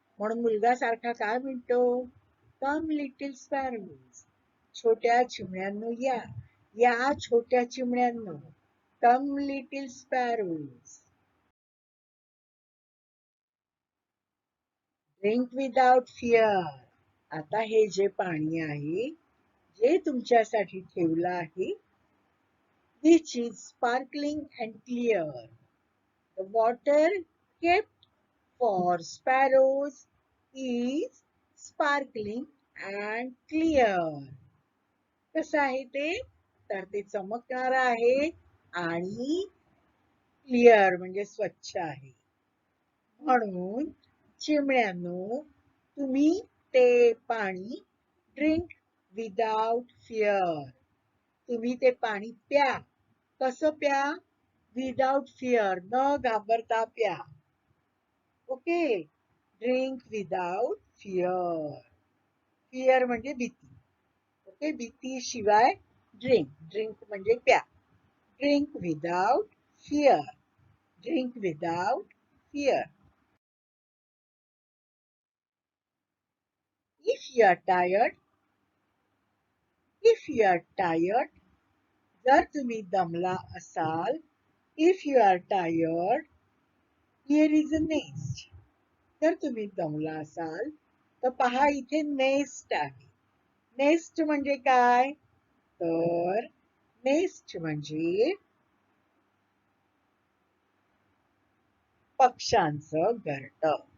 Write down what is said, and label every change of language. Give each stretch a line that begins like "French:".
Marathi: म्हणून मुलगा सारखा काय म्हणतो?
English: come little sparrows,
Marathi: छोट्या चिमण्यांनो या, या छोट्या चिमण्यांनो, कम little sparrows.
English: Drink without fear.
Marathi: आता हे जे पाणी आहे, जे तुमच्यासाठी ठेवलं आहे,
English: which is sparkling and clear. The water kept for sparrows is sparkling and clear.
Marathi: कसं आहे ते? तर ते चमकणार आहे आणि क्लिअर म्हणजे स्वच्छ आहे. म्हणून चिमण्यांनो, तुम्ही ते पाणी
English: Drink without fear.
Marathi: तुम्ही ते पाणी प्या. कसं प्या? विदाउट फिअर, न घाबरता प्या.
English: Okay. Drink without fear. Fear
Marathi: म्हणजे भीती.
English: Okay.
Marathi: भीती शिवाय
English: Drink. Drink
Marathi: म्हणजे प्या.
English: Drink without fear. Drink without fear. If you are tired, if you are tired,
Marathi: जर तुम्ही दमला असाल,
English: if you are tired, here is a nest.
Marathi: जर तुम्ही दमला असाल तर पहा, इथे नेस्ट आहे. नेस्ट म्हणजे काय? तर नेस्ट म्हणजे पक्ष्यांचं घरटं.